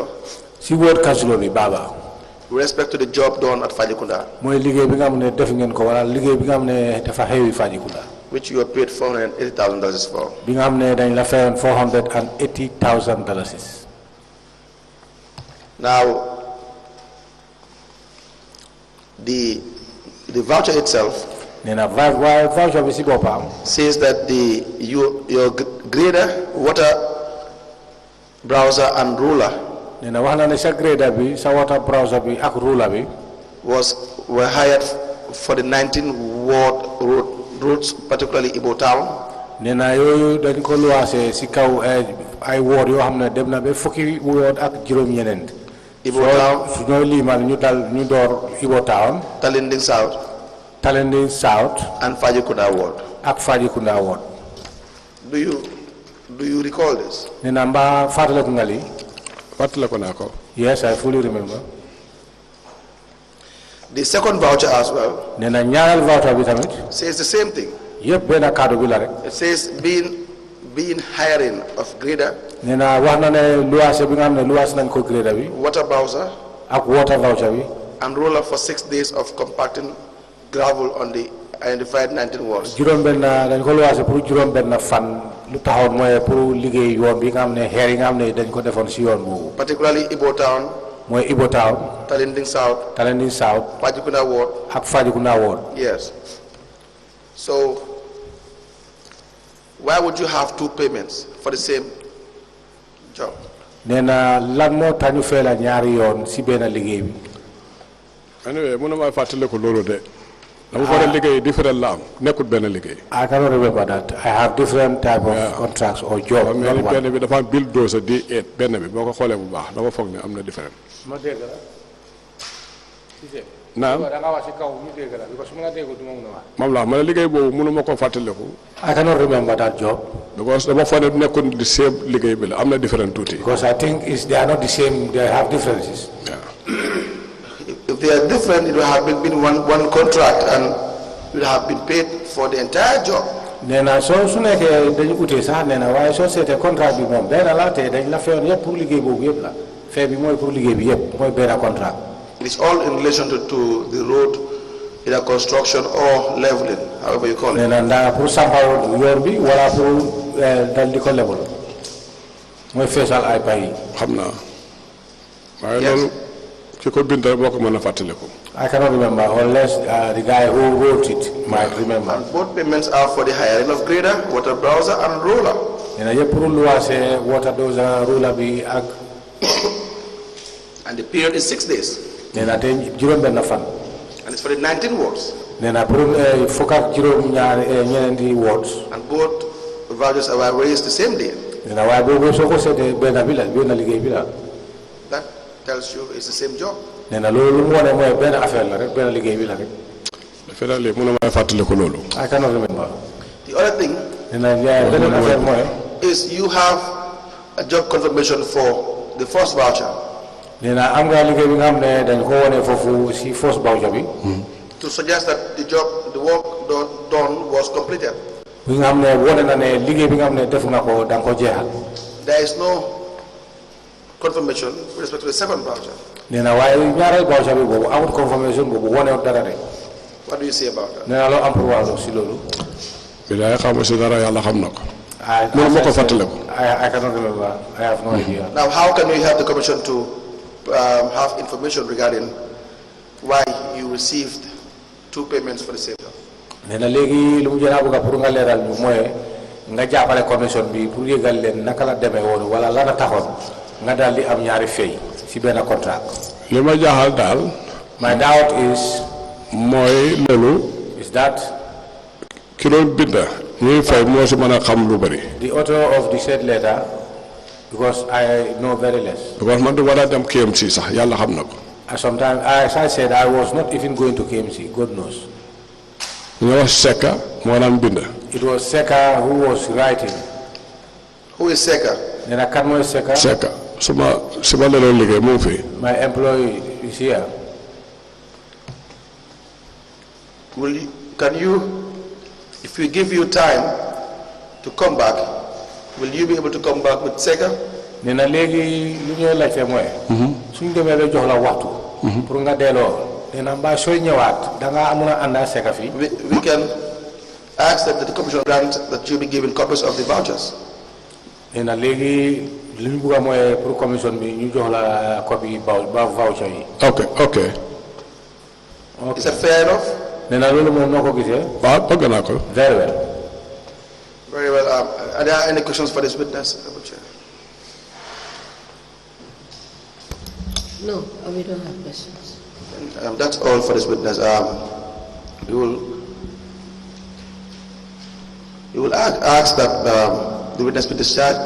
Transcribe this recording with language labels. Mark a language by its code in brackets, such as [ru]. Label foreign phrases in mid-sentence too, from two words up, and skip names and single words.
[wo] ci ward councillor bi Baba. [en] with respect to the job done at Fajikunda, [wo] Moy liggéey bi nga xamné def ngeen ko wala liggéey bi nga xamné dafa xewi Fajikunda. [en] which you were paid $480,000 for. [wo] Bi nga xamné dañ la fayon $480,000. [en] Now, the voucher itself [wo] Nena voucher bi ci bopam [en] says that your grader, water browser and ruler [wo] nena wax na ne sa grader bi sa [en] water browser [wo] bi ak ruler bi [en] were hired for the 19 ward roads, particularly Ibo Town. [wo] nena yoyu dañ ko luwaase ci kaw ay ward yo xamne dem na be fukki ward ak juroom ñeneen. Ibo Town, su ñoy limal ñu door Ibo Town, Talinding South, South [en] and Fajikunda ward. [wo] ak Fajikunda ward. [en] Do you recall this? [wo] Nena mba fatale ko ngali? Fatale ko nako. [en] Yes, I fully remember. The second voucher as well [wo] Nena ñaaral voucher bi tamit [en] says the same thing. [wo] yépp benn cadre bi la rek. [en] It says being hiring of grader, [wo] Nena wax na ne luwaase bi nga xam ne luwaas nañ ko grader bi [en] water browser, [wo] ak [en] water voucher [wo] bi [en] and roller for 6 days of compacting gravel on the identified 19 wards. [wo] juróom benn dañ ko luwaase pour juróom benn fan lu taxawoon mooy pour liggéey yoon bi nga xam ne xeer yi nga xam ne dañ ko defoon si yoon boobu. [en] Particularly Ibo Town, [wo] mooy Ibo Town, Talinding South, South Fajikunda ward. ak Fajikunda ward. [en] Yes. So, why would you have two payments for the same job? [wo] nee na lan moo tax ñu fay la ñaari yoon si benn liggéey bi. Anyway, mënuma fatale ko lolu de. Dama fa liggéey different la am, nekkul benn liggéey. [en] I cannot remember that. I have different type of contracts or job. [wo] Mais benn bi dafa build dose di 8 benn bi boko xolé bu baax dama fogg ne amna different. ma dégg la. Naam. da nga wax ci kaw ñu dégg la because mu nga dégg du ma mëna wax. Mom la ma liggéey bobu mënuma ko fatale ko. [en] I cannot remember that job. [wo] Because dama fa ne nekkul di same liggéey bi la amna different tuuti. [en] Because I think they are not the same, they have differences. Yeah. If they are different, it would have been one contract and you would have been paid for the entire job. [wo] Nena so su nekkee dañu utee sax nena waaye soo seetee contrat bi moom benn la te dañ la fayoon yëpp pour liggéey boobu yëpp la fee bi mooy pour liggéey bi yëpp mooy benn contrat. [en] It is all in relation to the road, either construction or leveling, however you call it. [wo] Nena ndaa pour sampal yoon bi wala pour dal di ko level mooy feesal ay pay yi. Xam naa waaye loolu ki ko bind moo ko mën a fàttali ko. [en] I cannot remember unless the guy who wrote it might remember. And both payments are for the hiring of grader, water browser, and roller. [wo] nena ye pour luwase water doza rula bi ak [en] and the period is 6 days. [wo] nena te juróom benn fan [en] And it's for the 19 wards. [wo] nena pour fukk ak juróom ñaar ñeneenti wards [en] And both vouchers were raised the same day. [wo] nena waaye boobu soo ko seetee benn bi la benn liggéey bi la [en] That tells you it's the same job. [wo] nena loolu lu mu wone mooy benn affaire la rek benn liggéey bi la rek definitely mënuma fàttaliku loolu. [en] I cannot remember The other thing [wo] nena beneen affaire mooy [en] is you have a job confirmation for the first voucher [wo] nena am nga liggéey bi nga xam ne dañ ko wone foofu si [en] first voucher [wo] bi [en] to suggest that the work done was completed. [wo] bi nga xam ne wone na ne liggéey bi nga xam ne def nga ko da nga ko jeexal [en] There is no confirmation with respect to the second voucher. [wo] nena waaye ñaareel voucher bi boobu amul confirmation boobu wone dara de [en] What do you say about that? [wo] nena loo am pour wax si loolu bilaay xamu si dara yàlla xam na ko. [en] I [wo] mënuma ko fàttaliku. [en] I cannot remember. I have no idea. Now, how can we help the Commission to have information regarding why you received 2 payments for the same job? [wo] nena léegi lu mu jëna bëgg pour nga leeral ñu mooy nga jàppale commission bi pour yëgal leen naka la demee woon wala lana taxoon nga daal di am ñaari fay si benn contrat. li ma jaaxal daal. [en] My doubt is [wo] mooy loolu. [en] is that [wo] ki doon binda ñuy fay moo si mën a xam lu bëri. [en] the author of the said letter, because I know very less. [wo] because man du war a dem KMC sax yàlla xam na ko. [en] Sometimes, as I said, I was not even going to KMC. God knows. [wo] ñu wax Seka moo daan binda. [en] It was Seka who was writing. Who is Seka? [wo] Nena kan mooy Seka? Seka su ma leeroon liggéey mu ngi fi. My employee is here. Can you, if we give you time to come back, will you be able to come back with Seka? Nena léegi lu ñuy laajte mooy. suñ demee ba jox la waxtu. pour nga delloo. nena mbaa sooy ñëwaat da nga mun a àndaa Seka fii. [en] We can ask that the Commission grant that you be given copies of the vouchers. [wo] nena léegi li ñu bëgg a mooy pour commission bi ñu jox la copie voucher yi. ok. [en] Is that fair enough? [wo] nena loolu moom noo ko gisee. waaw bëgg naa ko. [en] Very well. Very well. Are there any questions for this witness? Chair? No, we don't have questions. That's all for this witness. We will ask that the witness be discharged.